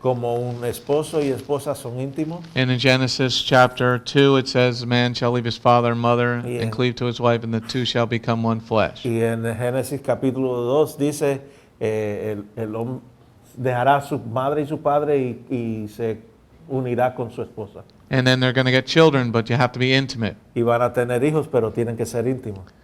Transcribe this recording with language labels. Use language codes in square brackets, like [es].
[es] Como un esposo y esposa son íntimos. [en] And in Genesis chapter 2 it says, a man shall leave his father and mother and cleave to his wife, and the two shall become one flesh. [es] Y en Génesis capítulo 2 dice, el hombre dejará a su madre y su padre y se unirá con su esposa. [en] And then they're going to get children, but you have to be intimate. [es] Y van a tener hijos, pero tienen que ser íntimos.